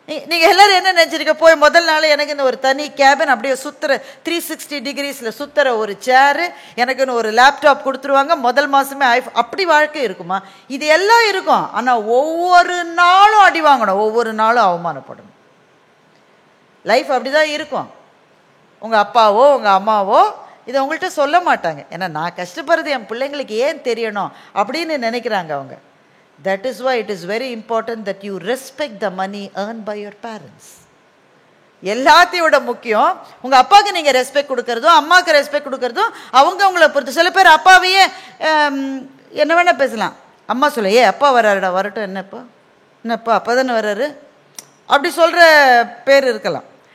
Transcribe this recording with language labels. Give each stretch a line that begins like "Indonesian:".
Tamil: நீங்கள் எல்லாரும் என்ன நினச்சிருக்க, போய் முதல் நாள் எனக்குன்னு ஒரு தனி கேபின், அப்படியே சுற்றுற 360 டிகிரிஸில் சுற்றுற ஒரு சேரு, எனக்குன்னு ஒரு லேப்டாப் கொடுத்துருவாங்க, முதல் மாதமே அப்படி வாழ்க்கை இருக்குமா? இது எல்லாம் இருக்கும். ஆனால் ஒவ்வொரு நாளும் அடி வாங்கணும், ஒவ்வொரு நாளும் அவமானப்படணும். லைஃப் அப்படி தான் இருக்கும். உங்கள் அப்பாவோ உங்கள் அம்மாவோ இதை உங்கள்கிட்ட சொல்ல மாட்டாங்க. ஏன்னா நான் கஷ்டப்படுறது என் பிள்ளைங்களுக்கு ஏன் தெரியணும் அப்படின்னு நினைக்கிறாங்க அவங்க.
English: That is why it is very important that you respect the money earned by your parents.
Tamil: எல்லாத்தையோட முக்கியம் உங்கள் அப்பாவுக்கு நீங்கள் ரெஸ்பெக்ட் கொடுக்கறதும் அம்மாவுக்கு ரெஸ்பெக்ட் கொடுக்கறதும் அவங்க அவங்கள பொறுத்து. சில பேர் அப்பாவையே என்ன வேணால் பேசலாம், அம்மா சொல்ல ஏ அப்பா வர்றாருடா, வரட்டும், என்னப்பா அப்பா தானே வர்றாரு அப்படி சொல்கிற பேர் இருக்கலாம்.